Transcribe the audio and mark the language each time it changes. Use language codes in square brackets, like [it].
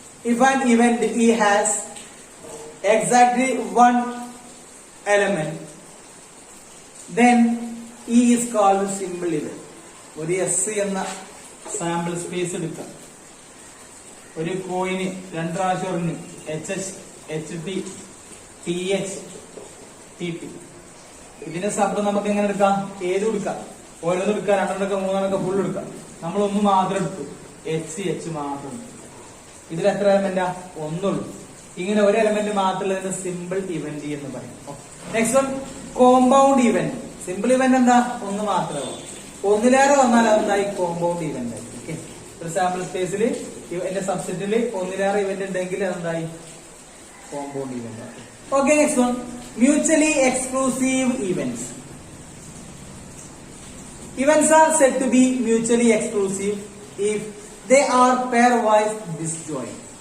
[en] If an event E has exactly one element, then E is called simple event. [ml] ഒരു S എന്ന sample space എടുക്കാം. ഒരു കോയിന് 2 പ്രാവശ്യം എറിഞ്ഞു, HH HT TH TP. ഇതിന്റെ സബ് നമുക്ക് എങ്ങനെ എടുക്കാം, ഏതും എടുക്കാം. ഓരോന്നും എടുക്കാം, 2 എടുക്കാം, 3 എടുക്കാം, ഫുൾ എടുക്കാം. നമ്മൾ ഒന്ന് മാത്രം എടുത്തു, H മാത്രം. ഇതിൽ എത്ര എലമെന്റാ, ഒന്നുള്ളൂ. ഇങ്ങനെ ഒരു എലമെന്റ് മാത്രമുള്ള സിമ്പിൾ ഇവന്റ് എന്ന് പറയും. Next one compound event. Simple event എന്താ, ഒന്ന് മാത്രമേ. ഒന്നിലേറെ വന്നാൽ അതെന്തായി കോമ്പൗണ്ട് ഇവന്റ് ആയി. ഓക്കെ, ഒരു സാമ്പിൾ സ്പേസിൽ എന്റെ സബ്സെറ്റിൽ ഒന്നിലേറെ ഇവന്റ് ഉണ്ടെങ്കിൽ അതെന്തായി കോമ്പൗണ്ട് ഇവന്റ് ആയി. [en] Okay next one mutually exclusive events. Events are said to be mutually exclusive if they are pairwise disjoint.